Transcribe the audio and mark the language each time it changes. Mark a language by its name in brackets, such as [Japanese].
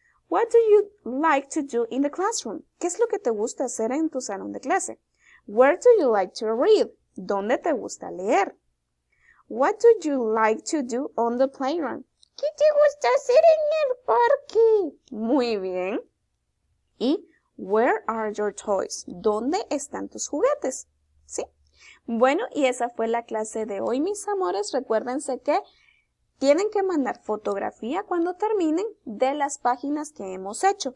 [English] What do you like to do in the classroom? [Spanish] ¿Qué es lo que te gusta hacer en tu salón de clase? [English] Where do you like to read? [Spanish] ¿Dónde te gusta leer? [English] What do you like to do on the playground? [Spanish] ¿Qué te gusta hacer en el parque? Muy bien. ¿Y [English] where are your toys? [Spanish] ¿Dónde están tus juguetes? ¿Sí? Bueno, y esa fue la clase de hoy, mis amores. Recuérdense que tienen que mandar fotografía cuando terminen de las páginas que hemos hecho.